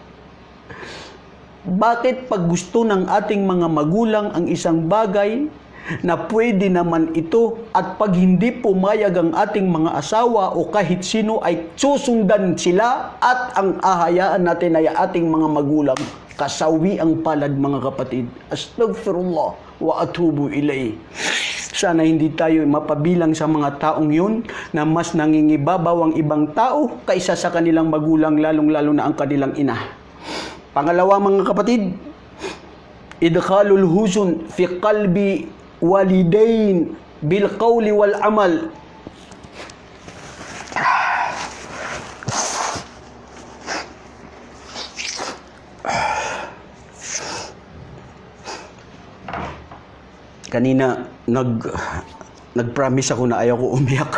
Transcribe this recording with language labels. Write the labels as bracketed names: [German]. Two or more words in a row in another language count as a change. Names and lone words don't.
[Filipino] Bakit pag gusto ng ating mga magulang ang isang bagay na pwede naman ito at pag hindi pumayag ang ating mga asawa o kahit sino ay susundan sila at ang ahayaan natin ay ating mga magulang? Kasawi ang palad mga kapatid. [Arabic] أستغفر الله وأتوب إليه. [Filipino] Sana hindi tayo mapabilang sa mga taong yun na mas nangingibabaw ang ibang tao kaysa sa kanilang magulang, lalong-lalo na ang kanilang ina. Pangalawa mga kapatid, [Arabic] إدخال الحزن في قلب الوالدين بالقول والعمل. [Filipino] Kanina nag-promise ako na ayaw ko umiyak.